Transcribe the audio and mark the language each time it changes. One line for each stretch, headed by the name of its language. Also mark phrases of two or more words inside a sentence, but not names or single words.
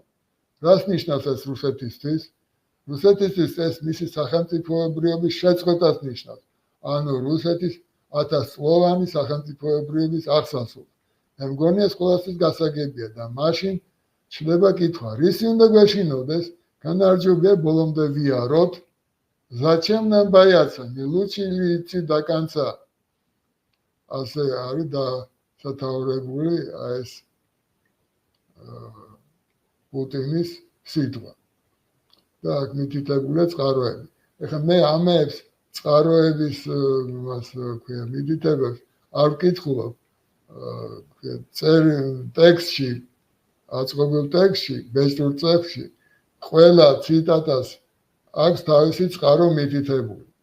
Georgian: რას ნიშნავს ეს რუსეთისთვის? რუსეთისთვის ეს მისი სახელმწიფოებრიობის შეწყვეტას ნიშნავს. ანუ რუსეთის 1000-წლოვანი სახელმწიფოებრიობის აღსასრულს. მე მგონია ეს ყველასთვის გასაგებია და მაშინ ჩნდება კითხვა, რისი უნდა გვეშინოდეს, განარჯობია ბოლომდე ვიაროთ,
Russian: зачем нам бояться, не лучше ли идти до конца?
Georgian: ასე არის დასათაურებული ეს პუტინის სიტყვა. და აქ მითითებულია წყაროები. ეხლა მე ამებს წყაროების მითითებებს არ ვკითხულობ ტექსტში, აწყობილ ტექსტში, ბეჭდურ წიგნში, ყველა ციტატას აქვს თავისი წყარო მითითებული.